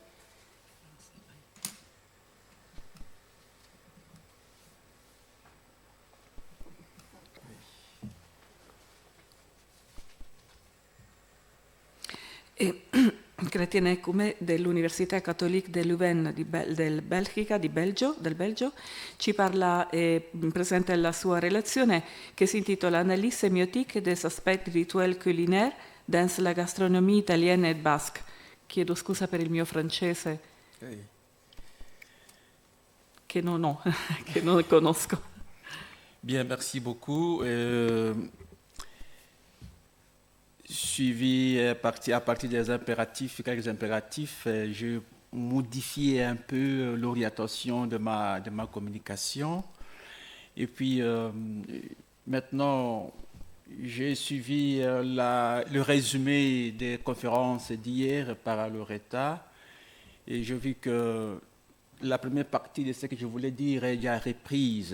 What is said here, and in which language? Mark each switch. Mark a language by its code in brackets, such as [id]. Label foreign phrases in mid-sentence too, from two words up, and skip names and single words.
[it] Chrétien Ecume dell'Università Catholique de Leuven del Belgio ci parla e presenta la sua relazione che si intitola Analyse semiotique des aspects rituels culinaires dans la gastronomie italienne et basque. Chiedo scusa per il mio francese, che non ho, che non conosco. [fr] Bien, merci beaucoup. Suivi à partir des impératifs, quelques impératifs, je modifié un peu l'orientation de ma communication. Et puis maintenant, j'ai suivi le résumé des conférences d'hier par Loretta et j'ai vu que la première partie de ce que je voulais dire est déjà reprise.